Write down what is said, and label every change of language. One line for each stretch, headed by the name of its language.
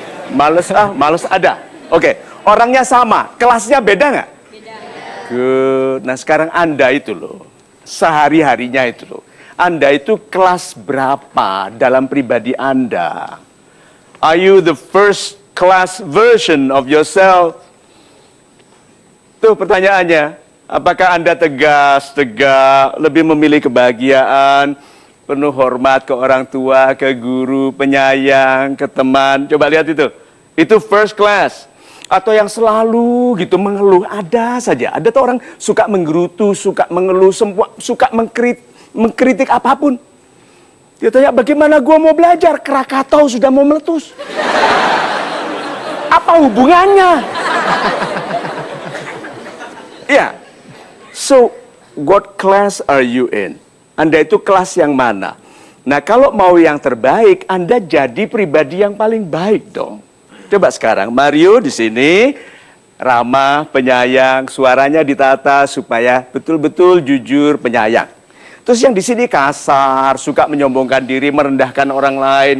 Indonesian: Males ah, males ada. Oke, orangnya sama, kelasnya beda nggak? Beda. Good. Nah sekarang Anda itu loh, sehari-harinya itu loh. Anda itu kelas berapa dalam pribadi Anda?
English: Are you the first class version of yourself?
Indonesian: Tuh pertanyaannya, apakah Anda tegas, tegak, lebih memilih kebahagiaan, penuh hormat ke orang tua, ke guru, penyayang, ke teman? Coba lihat itu. Itu first class. Atau yang selalu gitu mengeluh, ada saja. Ada tuh orang suka menggerutu, suka mengeluh, suka mengkritik apapun. Dia tanya, bagaimana gua mau belajar? Krakatau sudah mau meletus. Apa hubungannya?
English: Ya, so what class are you in?
Indonesian: Anda itu kelas yang mana? Nah, kalau mau yang terbaik, Anda jadi pribadi yang paling baik dong. Coba sekarang, Mario di sini ramah, penyayang, suaranya ditata supaya betul-betul jujur, penyayang. Terus yang di sini kasar, suka menyombongkan diri, merendahkan orang lain.